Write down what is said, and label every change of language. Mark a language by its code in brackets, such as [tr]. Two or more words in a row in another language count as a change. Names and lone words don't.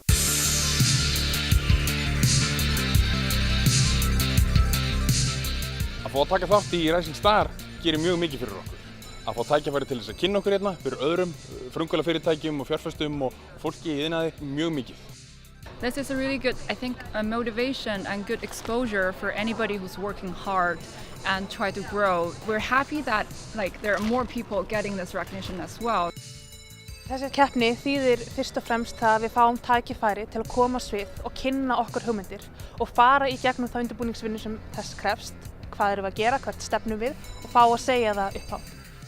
[is] Að fá að taka þátt í Rising Star gerir mjög mikið fyrir okkur. Að fá tækifæri til þess að kynna okkur hérna fyrir öðrum frumkvöðlafyrirtækjum og fjárfestum og fólki í iðnaði mjög mikið. [en] This is a really good, I think, a motivation and good exposure for anybody who's working hard and try to grow. We're happy that there are more people getting this recognition as well. [is] Þessi keppni þýðir fyrst og fremst það að við fáum tækifæri til að koma svið og kynna okkur hugmyndir og fara í gegnum þá undirbúningsvinnu sem þess krefst. Hvað erum við að gera, hvert stefnum við og fá að segja það upphátt.